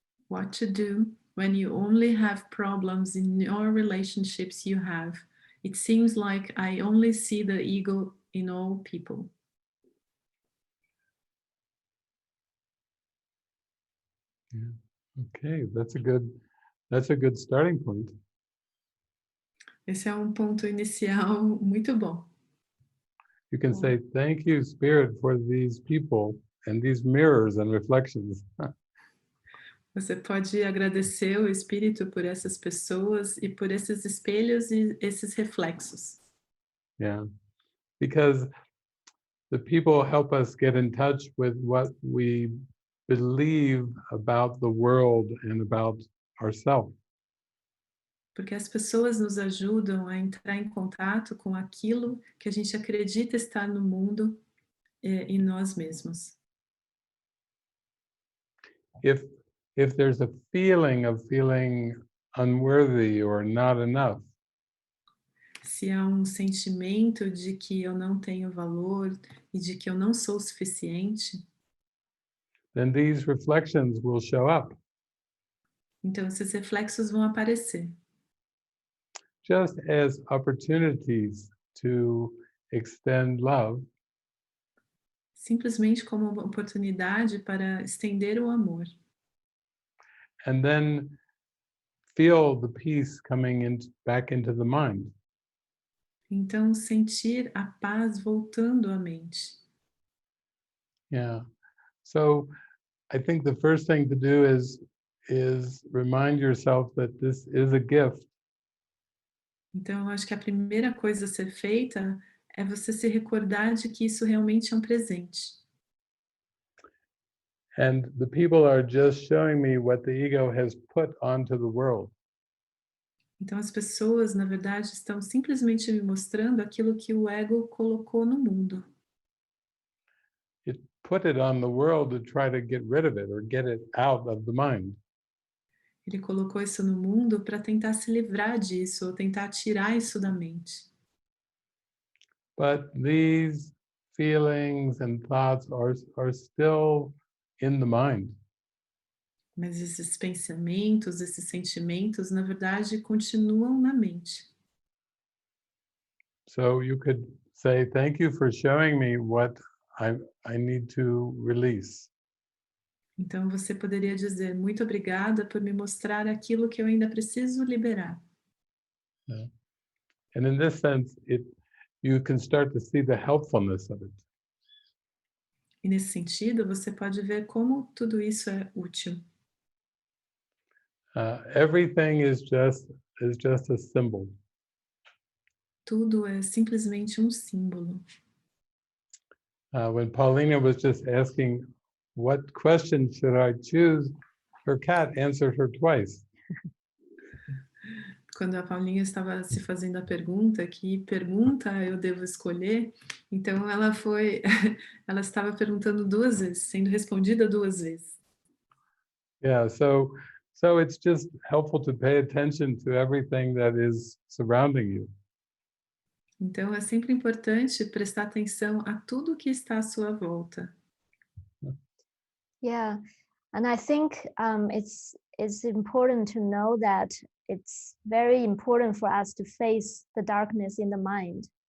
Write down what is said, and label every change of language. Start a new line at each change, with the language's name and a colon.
English: What to do when you only have problems in your relationships you have? It seems like I only see the ego in all people. Yeah. Okay, that's a good starting point.
Portuguese: Esse é ponto inicial muito bom.
English: You can say, thank you, Spirit, for these people and these mirrors and reflections.
Portuguese: Você pode agradecer o Espírito por essas pessoas e por esses espelhos e esses reflexos.
English: Yeah, because the people help us get in touch with what we believe about the world and about ourselves.
Portuguese: Porque as pessoas nos ajudam a entrar em contato com aquilo que a gente acredita estar no mundo e nós mesmos.
English: If there's a feeling of feeling unworthy or not enough,
Portuguese: Se há um sentimento de que eu não tenho valor e de que eu não sou suficiente,
English: then these reflections will show up.
Portuguese: então esses reflexos vão aparecer.
English: Just as opportunities to extend love,
Portuguese: Simplesmente como uma oportunidade para estender o amor.
English: and then feel the peace coming back into the mind.
Portuguese: Então, sentir a paz voltando à mente.
English: Yeah. So I think the first thing to do is remind yourself that this is a gift.
Portuguese: Então, eu acho que a primeira coisa a ser feita é você se recordar de que isso realmente é um presente.
English: And the people are just showing me what the ego has put onto the world.
Portuguese: Então, as pessoas, na verdade, estão simplesmente me mostrando aquilo que o ego colocou no mundo.
English: It put it on the world to try to get rid of it or get it out of the mind.
Portuguese: Ele colocou isso no mundo para tentar se livrar disso, ou tentar tirar isso da mente.
English: But these feelings and thoughts are still in the mind.
Portuguese: Mas esses pensamentos, esses sentimentos, na verdade, continuam na mente.
English: So you could say, thank you for showing me what I need to release.
Portuguese: Então você poderia dizer, muito obrigada por me mostrar aquilo que eu ainda preciso liberar.
English: Yeah. And in this sense, you can start to see the helpfulness of it.
Portuguese: E nesse sentido, você pode ver como tudo isso é útil.
English: Everything is just a symbol.
Portuguese: Tudo é simplesmente um símbolo.
English: When Paulina was just asking, what question should I choose? Her cat answered her twice.
Portuguese: Quando a Paulinha estava se fazendo a pergunta, que pergunta eu devo escolher, então ela estava perguntando duas vezes, sendo respondida duas vezes.
English: Yeah, so it's just helpful to pay attention to everything that is surrounding you.
Portuguese: Então é sempre importante prestar atenção a tudo que está à sua volta.
English: Yeah, and I think it's important to know that it's very important for us to face the darkness in the mind.